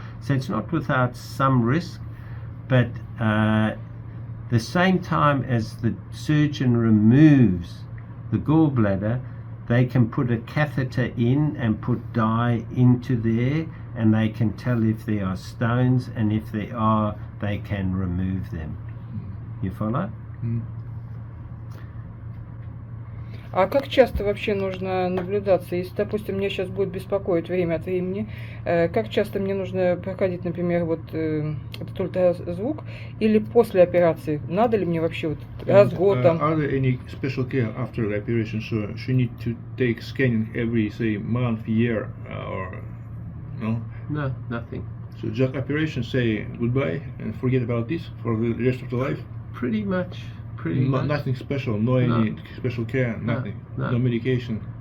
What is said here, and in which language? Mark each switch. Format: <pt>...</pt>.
<en>So it's not without some risk, but the same time as the surgeon removes the gallbladder, they can put a catheter in and put dye into there, and they can tell if there are stones, and if there are, they can remove them. You follow?</en> <ru>А как часто вообще нужно наблюдаться? Если, допустим, меня сейчас будет беспокоить время от времени, как часто мне нужно проходить, например, вот этот ультразвук, или после операции? Надо ли мне вообще вот раз в год там?</ru> <en>Are there any special care after the operation? So she need to take scanning every, say, month, year, or no? No, nothing. So just operation, say goodbye and forget about this for the rest of the life? Pretty much. Much. Nothing special, any special care, nothing, no medication.</en>